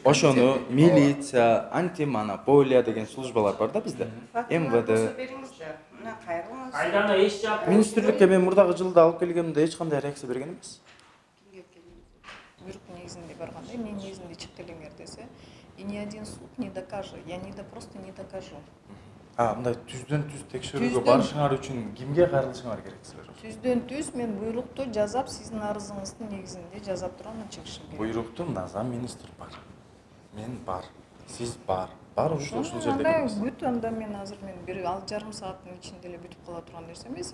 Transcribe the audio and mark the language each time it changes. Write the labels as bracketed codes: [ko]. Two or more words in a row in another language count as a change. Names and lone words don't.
[ky] Ошону милиция, антимонополия деген службалар бар да бизде. МВД. Айдана эч жап. Министрликке мен мурдагы жылда алып келгемде эч кандай реакция берген эмес. Буйрук негизинде барганда, мен негизинде чет элиңер десе, [ru] и ни один суд не докажет, я просто не докажу. [ky] Мындай түздөн түз текшерүүгө Түздөн- барышыңар үчүн кимге кайрылышыңар керек силер? Түздөн түз мен буйрукту жасап, сиздин арызыңыздын негизинде жасап туруп анан чыгышым керек. Буйрукту мына зам министр бар. Мен бар. Сиз бар. Баарыбыз ушул жерде Анда келебиз. бүт анда мен азыр мен бир жарым сааттын ичинде эле бүтүп кала турган нерсе эмес.